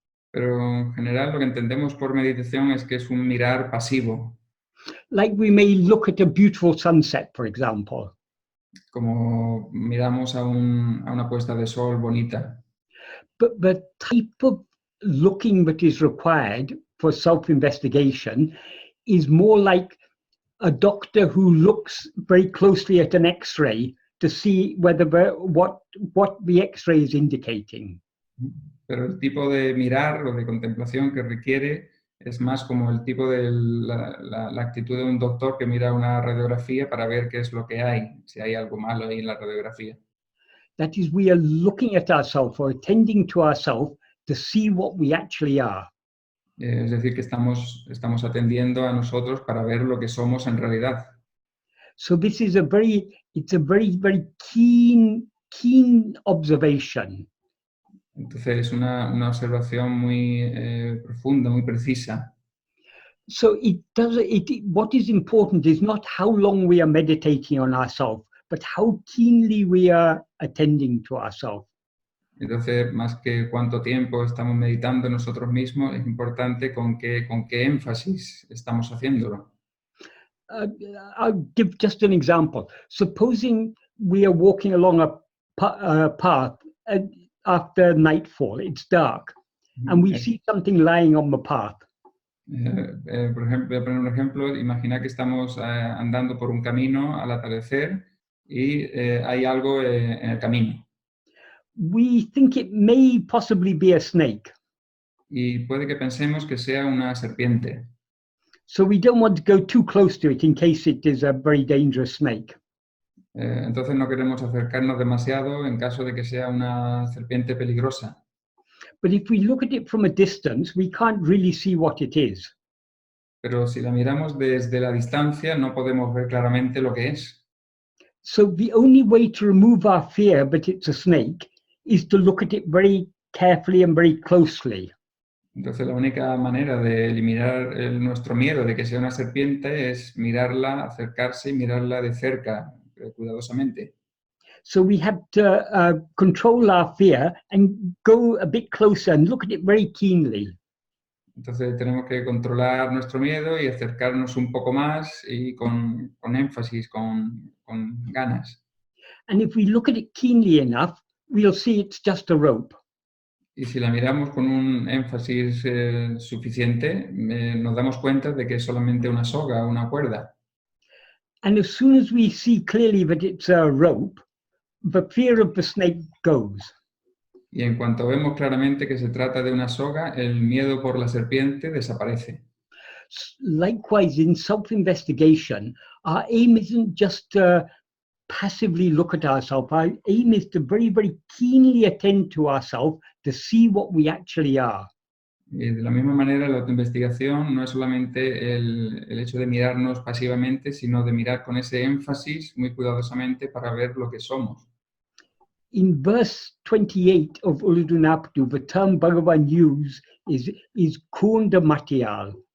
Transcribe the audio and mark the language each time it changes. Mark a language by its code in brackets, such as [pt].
[es] Pero en general lo que entendemos por meditación es que es un mirar pasivo, [en] Like we may look at a beautiful sunset, for example. [es] como miramos a una puesta de sol bonita. [en] But the type of looking that is required for self-investigation is more like a doctor who looks very closely at an X-ray to see whether what the X-ray is indicating. [es] Pero el tipo de mirar o de contemplación que requiere es más como el tipo de la actitud de un doctor que mira una radiografía para ver qué es lo que hay, si hay algo malo ahí en la radiografía. [en] That is, we are looking at ourselves or attending to ourselves to see what we actually are. [es] Es decir, que estamos atendiendo a nosotros para ver lo que somos en realidad. [en] So this is very keen observation. [es] Entonces es una observación muy profunda, muy precisa. [en] So what is important is not how long we are meditating on ourselves, but how keenly we are attending to ourselves. [es] Entonces, más que cuánto tiempo estamos meditando nosotros mismos, es importante con qué énfasis estamos haciéndolo. [en] I'll give just an example. Supposing we are walking along a path after nightfall, it's dark, and we see something lying on the path. [es] Por ejemplo, voy a poner un ejemplo. Imagina que estamos andando por un camino al atardecer y hay algo en el camino. [en] We think it may possibly be a snake. [es] Y puede que pensemos que sea una serpiente. [en] So we don't want to go too close to it in case it is a very dangerous snake. [es] Entonces no queremos acercarnos demasiado en caso de que sea una serpiente peligrosa. [en] But if we look at it from a distance, we can't really see what it is. [es] Pero si la miramos desde la distancia, no podemos ver claramente lo que es. [en] So the only way to remove our fear that it's a snake is to look at it very carefully and very closely. [es] Entonces la única manera de eliminar nuestro miedo de que sea una serpiente es mirarla, acercarse y mirarla de cerca, cuidadosamente. [en] So we have to control our fear and go a bit closer and look at it very keenly. [es] Entonces tenemos que controlar nuestro miedo y acercarnos un poco más y con énfasis, con ganas. [en] And if we look at it keenly enough, we'll see it's just a rope. [es] Y si la miramos con un énfasis suficiente, nos damos cuenta de que es solamente una soga, una cuerda. [en] And as soon as we see clearly that it's a rope, the fear of the snake goes. [es] Y en cuanto vemos claramente que se trata de una soga, el miedo por la serpiente desaparece. [en] Likewise, in self-investigation, our aim isn't just to passively look at ourselves. Our aim is to very, very keenly attend to ourselves to see what we actually are. [es] Y de la misma manera, la autoinvestigación no es solamente el hecho de mirarnos pasivamente, sino de mirar con ese énfasis muy cuidadosamente para ver lo que somos. [en] In verse 28 of Ulladu, the term Bhagavan used is kunda matiyal.